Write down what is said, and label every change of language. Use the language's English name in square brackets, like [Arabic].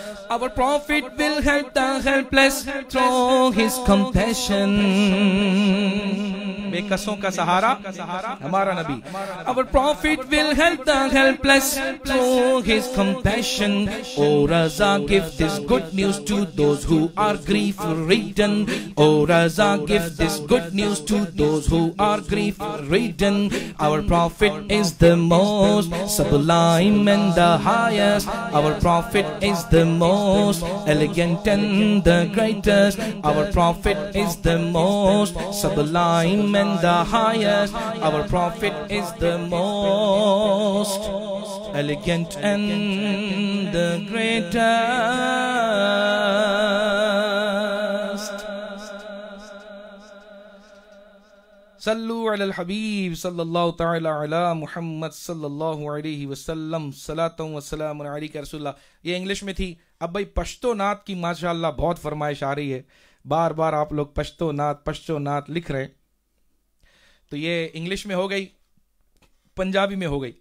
[English] Our Prophet will help the helpless through his compassion. [Urdu] بے کسوں کا سہارا ہمارا نبی. [English] Our Prophet will help the helpless through his compassion. O Raza, give this good news to those who are grief-ridden. O Raza, give this good news to those who are grief-ridden. Our Prophet is the most sublime and the highest. Our Prophet is the most elegant and the greatest. Our Prophet is the most sublime and the highest. Our Prophet is the most elegant and the greatest. [Arabic] صلو علی الحبیب صلی اللہ تعالی علی محمد صلی اللہ علیہ وسلم. صلاۃ و سلام علیک رسول اللہ. [Urdu] یہ انگلش میں تھی. اب بھائی پشتو نعت کی ماشاءاللہ بہت فرمائش آ رہی ہے. بار بار آپ لوگ پشتو نعت لکھ رہے. تو یہ انگلش میں ہو گئی, پنجابی میں ہو گئی.